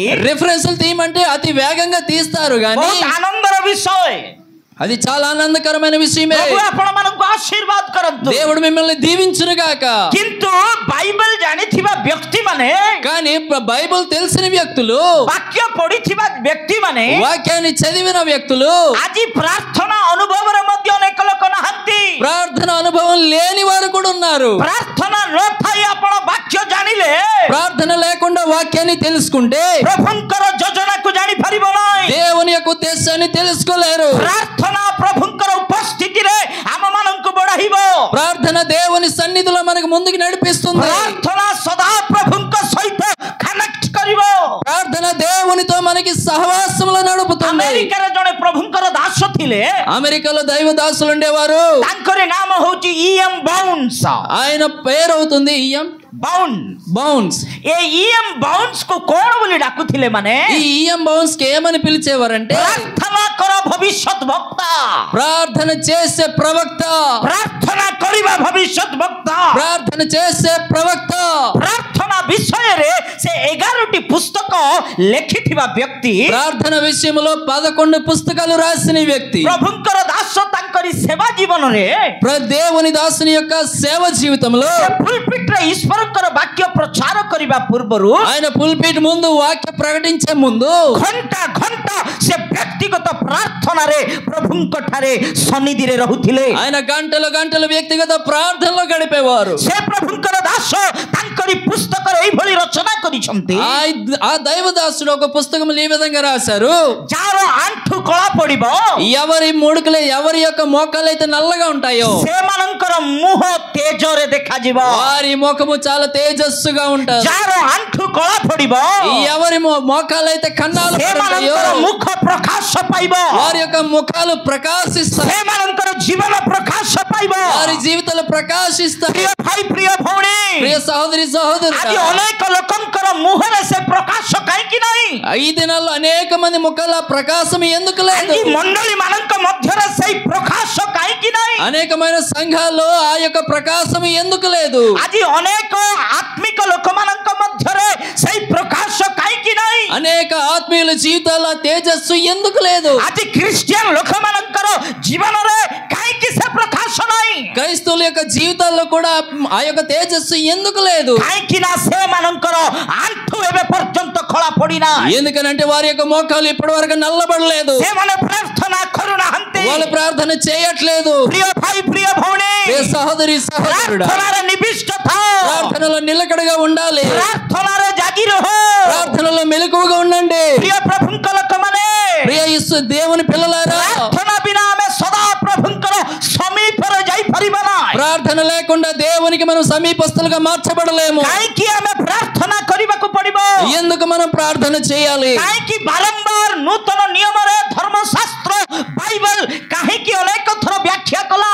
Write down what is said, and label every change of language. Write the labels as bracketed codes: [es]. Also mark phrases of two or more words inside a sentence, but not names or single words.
[te] రిఫరెన్స్లు తీయమంటే అతి వేగంగా తీస్తారు కానీ [or] ବହୁତ ଆନନ୍ଦର ବିଷୟ. [te] అది చాలా ఆనందకరమైన విషయమే. [or] ପ୍ରଭୁ ଆପଣମାନଙ୍କୁ ଆଶୀର୍ବାଦ କରନ୍ତୁ. [te] దేవుడు మిమ్మల్ని దీవించును గాక. [or] କିନ୍ତୁ ବାଇବେଲ ଜାଣିଥିବା ବ୍ୟକ୍ତି ମାନେ [te] కానీ బైబిల్ తెలిసిన వ్యక్తులు [or] ବାକ୍ୟ ପଢିଥିବା ବ୍ୟକ୍ତି ମାନେ [te] వాక్యాన్ని చదివిన వ్యక్తులు [or] ଆଜି ପ୍ରାର୍ଥନା ଅନୁଭବରେ ମଧ୍ୟ ଅନେକ ଲୋକ ନାହାନ୍ତି. [te] ప్రార్థన అనుభవం లేని వారు కూడా ఉన్నారు. [or] ପ୍ରାର୍ଥନା ନଥାଇ ଆପଣ ବାକ୍ୟ ଜାଣିଲେ [te] ప్రార్థన లేకుండా వాక్యాన్ని తెలుసుకుంటే [or] ପ୍ରଭୁଙ୍କର ଯୋଜନାକୁ ଜାଣିପାରିବ ନାହିଁ. [te] దేవుని యొక్క ఉద్దేశాన్ని తెలుసుకోలేరు. [or] ପ୍ରାର୍ଥନା ପ୍ରଭୁଙ୍କର ଉପସ୍ଥିତିରେ ଆମମାନଙ୍କୁ ବଢାଇବ. [te] ప్రార్థన దేవుని సన్నిధిలో మనకు ముందుకు నడిపిస్తుంది. [or] ପ୍ରାର୍ଥନା ସଦା ପ୍ରଭୁଙ୍କ ସହିତ କନେକ୍ଟ କରିବ. [te] ప్రార్థన దేవునితో మనకి సహవాసంలో నడుపుతుంది. [or] ଆମେରିକାରେ ଜଣେ ପ୍ରଭୁଙ୍କର ଦାସ ଥିଲେ. [te] అమెరికాలో దైవ దాసులు ఉండేవారు. [or] ତାଙ୍କର ନାମ ହଉଛି E.M. ବାଉన్స్. [te] ఆయన పేరు అవుతుంది ఈఎం బౌన్స్. [or] ఏ E.M. ବାଉన్స్ କୁ କଣ ବୋଲି ଡାକୁଥିଲେ ମାନେ [te] ఈ ఈఎం బౌన్స్ కి ఏమని పిలిచేవారంటే [or] ପ୍ରାର୍ଥନା କର ଭବିଷ୍ୟତ ବକ୍ତା. [te] ప్రార్థన చేసే ప్రవక్త. [or] ପ୍ରାର୍ଥନା କରିବା ଭବିଷ୍ୟତ ବକ୍ତା. [te] ప్రార్థన చేసే ప్రవక్త. [or] ପ୍ରାର୍ଥନା ବିଷୟରେ ସେ 11ଟି ପୁସ୍ତକ ଲେଖିଥିବା ବ୍ୟକ୍ତି. [te] ప్రార్థన విషయంలో 11 పుస్తకాలు రాసిన వ్యక్తి. [or] ପ୍ରଭୁଙ୍କର ଦାସ ତାଙ୍କରି ସେବା ଜୀବନରେ [te] దేవుని దాసుని యొక్క సేవ జీవితంలో [or] పుల్పిట్ରେ ଈଶ୍ୱରଙ୍କର ବାକ୍ୟ ପ୍ରଚାର କରିବା ପୂର୍ବରୁ [te] ఆయన పుల్పిట్ ముందు వాక్య ప్రకటించే ముందు [or] ଘଣ୍ଟା ଘଣ୍ଟା ସେ ବ୍ୟକ୍ତିଗତ ପ୍ରାର୍ଥନାରେ ପ୍ରଭୁଙ୍କ ଠାରେ ସନ୍ନିଧିରେ ରହୁଥିଲେ. [te] ఆయన గంటలు గంటలు వ్యక్తిగత ప్రార్థనలో గడిపేవారు. [or] ସେ ପ୍ରଭୁଙ୍କର ଦାସ ତାଙ୍କରି పుస్తକରେ ଏଇଭଳି రచନା କରିଛନ୍ତି. [te] ఆ దైవదాసుడు ఒక పుస్తకం ఈ విధంగా రాశారు. [or] ଯାହାର ଆଣ୍ଠୁ କଳା ପଡିବ, [te] ఎవరి ముడుకులే ఎవరి యొక్క మోకాలు అయితే నల్లగా ఉంటాయో [or] ସେମାନଙ୍କର ମୁହଁ ତେଜରେ ଦେଖାଯିବ. [te] వారి ముఖము చాలా తేజస్సుగా ఉంటారు. [or] ଯାହାର ଆଣ୍ଠୁ କଳା ପଡିବ, [te] ఎవరి మోకాలు అయితే కన్నాలు పడతాయో [or] ସେମାନଙ୍କର ମୁଖ ପ୍ରକାଶ ପାଇବ. [te] వారి యొక్క ముఖాలు ప్రకాశిస్తాయి. [or] ସେମାନଙ୍କର ଜୀବନ ప్రకాశ ପାଇବ. [te] వారి జీవితాలు ప్రకాశిస్తాయి. [or] ପ୍ରିୟ ଭାଇ, ପ୍ରିୟ ଭଉଣୀ, [te] ప్రియ సహోదరి సహోదరు, [or] ଆଜି ଅନେକ ଲୋକଙ୍କର ମୁହଁରେ ସେ ପ୍ରକାଶ କାହିଁକି ନାହିଁ? [te] ఈ దినాల్లో అనేక మంది ముఖాల ప్రకాశం ఎందుకు లేదు? [or] ଆଜି ମଣ୍ଡଳୀ ମାନଙ୍କ ମଧ୍ୟରେ ସେଇ ପ୍ରକାଶ କାହିଁକି ନାହିଁ? [te] అనేకమైన సంఘాల్లో ఆ యొక్క ప్రకాశం ఎందుకు లేదు? [or] ଆଜି ଅନେକ ଆତ୍ମିକ ଲୋକମାନଙ୍କ ମଧ୍ୟରେ ସେଇ ପ୍ରକାଶ କାହିଁକି ନାହିଁ? [te] అనేక ఆత్మీయుల జీవితాల్లో తేజస్సు ఎందుకు లేదు? [or] ଆଜି ଖ୍ରୀଷ୍ଟିଆନ ଲୋକମାନଙ୍କର ଜୀବନରେ କାହିଁକି ସେ ପ୍ରକାଶ ନାହିଁ? [te] క్రైస్తవుల యొక్క జీవితాల్లో కూడా ఆ యొక్క తేజస్సు ఎందుకు లేదు? [or] କାହିଁକି ନା ସେମାନଙ୍କର ଆଣ୍ଠୁ ଏବେ ପର୍ଯ୍ୟନ୍ତ ଖୋଳା ପଡିନାହିଁ. [te] ఎందుకనంటే వారి యొక్క మోకాలు ఇప్పటి వరకు నల్లబడలేదు. [or] ସେମାନେ ପ୍ରାର୍ଥନା କରୁନାହାନ୍ତି. [te] వాళ్ళు ప్రార్థన చేయట్లేదు. [or] ପ୍ରିୟ ଭାଇ, ପ୍ରିୟ ଭଉଣୀ, [te] ప్రియ సహోదరి సహోదరుడా, [or] ପ୍ରାର୍ଥନାରେ ନିବିଷ୍ଟ ଥାଅ. [te] ప్రార్థనలో నిలకడగా ఉండాలి. [or] ପ୍ରାର୍ଥନାରେ ଜାଗି ରହ. [te] ప్రార్థనలో మెలకువగా ఉండండి. [or] ପ୍ରିୟ ପ୍ରଭୁଙ୍କ ଲୋକମାନେ, [te] ప్రియ దేవుని పిల్లలారా, [or] ପ୍ରାର୍ଥନା ବିନା ଆମେ ସଦା ପ୍ରଭୁଙ୍କର ସମୀପରେ ଯାଇପାରିବା ନାହିଁ. [te] ప్రార్థన లేకుండా దేవునికి మనం సమీపస్తులుగా మార్చబడలేము. [or] କାହିଁକି ଆମେ ପ୍ରାର୍ଥନା କରିବାକୁ ପଡିବ? [te] ఎందుకు మనం ప్రార్థన చేయాలి? [or] କାହିଁକି ବାରମ୍ବାର ନୂତନ ନିୟମରେ ଧର୍ମଶାସ୍ତ୍ର ବାଇବେଲ କାହିଁକି ଅନେକ ଥର ବ୍ୟାଖ୍ୟା କଲା?